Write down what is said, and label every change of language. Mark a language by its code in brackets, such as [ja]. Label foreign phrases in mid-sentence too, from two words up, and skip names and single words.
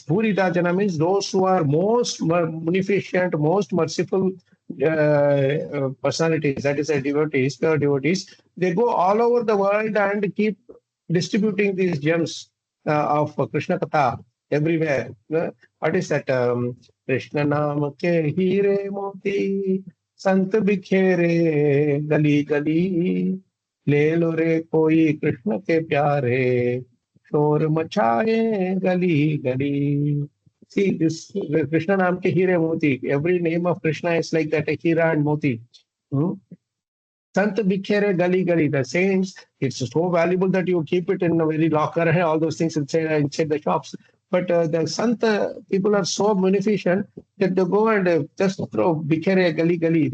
[sa] भूरि रजना [en] means those who are most munificent, most merciful personalities. That is, devotees, pure devotees. They go all over the world and keep distributing these gems of [hi] कृष्ण कथा [en] everywhere. What is that? [hi] कृष्ण नाम के हीरे मोती संत बिखेरे गली गली ले लो रे कोई कृष्ण के प्यारे शोर मचाए गली गली Le Lo Re Koi Krishna ke Pyare Shor Machaye Gali Gali. [en] See, this [hi] कृष्ण नाम के हीरे मोती. [en] Every name of Krishna is like that, a Hira and Moti. [hi] संत बिखेरे गली गली, [en] the saints, it's so valuable that you keep it in a very locker and all those things inside the shops. But the Sant people are so munificent that they go and just throw [hi] बिखेरे गली गली.